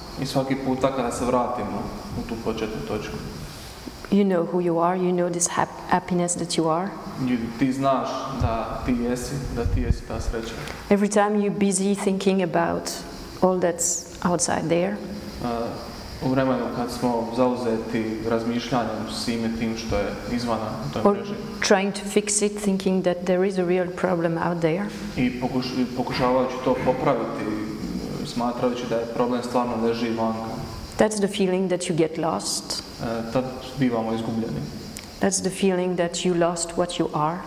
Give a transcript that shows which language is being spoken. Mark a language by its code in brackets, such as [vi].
[hr] I svaki puta kada se vratimo u tu početnu točku, [en] you know who you are, you know this happiness that you are. [hr] ti znaš da ti jesi ta sreća. [en] Every time you're busy thinking about all that's outside there, [hr] U vremenu kad smo zauzeti razmišljanjem svime tim što je izvana u toj mreži [en] trying to fix it, thinking that there is a real problem out there, [hr] i pokušavajući to popraviti, smatrajući da je problem stvarno leži vanka, [en] that's the feeling that you get lost. [hr] Tad bivamo izgubljeni. [en] That's the feeling that you lost what you are,